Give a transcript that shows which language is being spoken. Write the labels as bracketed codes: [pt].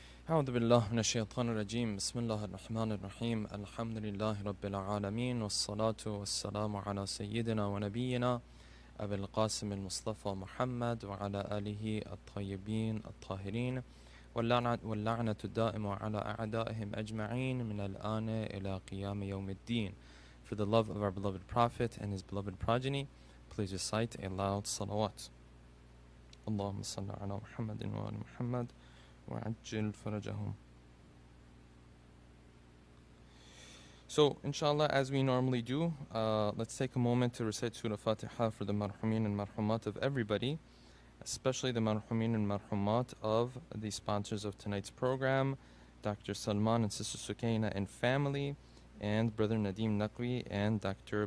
[ar] أعوذ بالله من الشيطان الرجيم بسم الله الرحمن الرحيم الحمد لله رب العالمين والصلاة والسلام على سيدنا ونبينا أبي القاسم المصطفى محمد وعلى آله الطيبين الطاهرين واللعنة الدائمة على أعدائهم أجمعين من الآن إلى قيام يوم الدين. [en] For the love of our beloved Prophet and his beloved progeny, please recite a loud salawat. [ar] اللهم صل على محمد وآل محمد وعجل فرجهم. [en] So, inshallah, as we normally do, let's take a moment to recite Surah Fatiha for the marhumin and marhumat of everybody, especially the marhumin and marhumat of the sponsors of tonight's program, Dr. Salman and Sister Sukaina and family, and Brother Nadim Naqvi and Dr.